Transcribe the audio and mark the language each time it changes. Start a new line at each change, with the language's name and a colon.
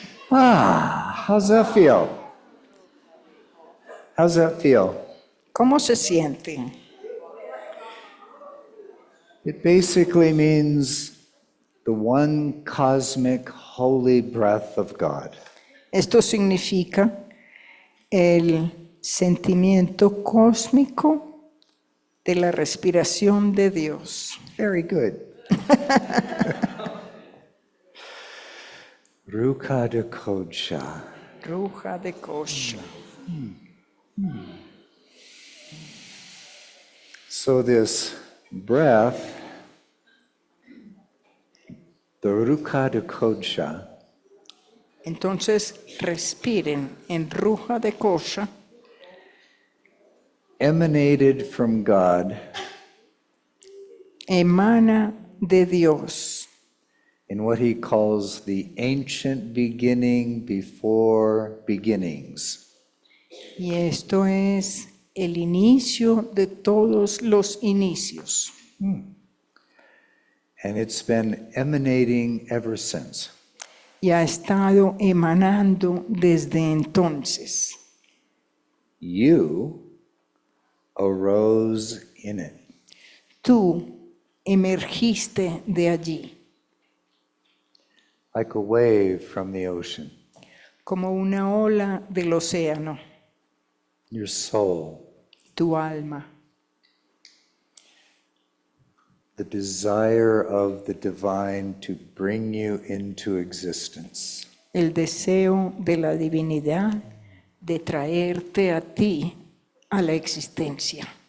English: How's that feel? How's that feel?
Spanish: ¿Cómo se siente?
English: It basically means the one cosmic holy breath of God.
Spanish: Esto significa el sentimiento cósmico de la respiración de Dios.
English: Very good.
Aramaic: Ruka de Kodsha. Ruja de kosha.
English: So this breath, the Ruka de Kodsha,
Spanish: Entonces respiren en ruja de kosha,
English: emanated from God
Spanish: emana de Dios
English: in what he calls the ancient beginning before beginnings.
Spanish: y esto es el inicio de todos los inicios.
English: And it's been emanating ever since.
Spanish: Y ha estado emanando desde entonces.
English: You arose in it.
Spanish: Tú emergiste de allí,
English: Like a wave from the ocean.
Spanish: como una ola del océano,
English: Your soul,
Spanish: tu alma,
English: the desire of the divine to bring you into existence.
Spanish: el deseo de la divinidad de traerte a ti a la existencia.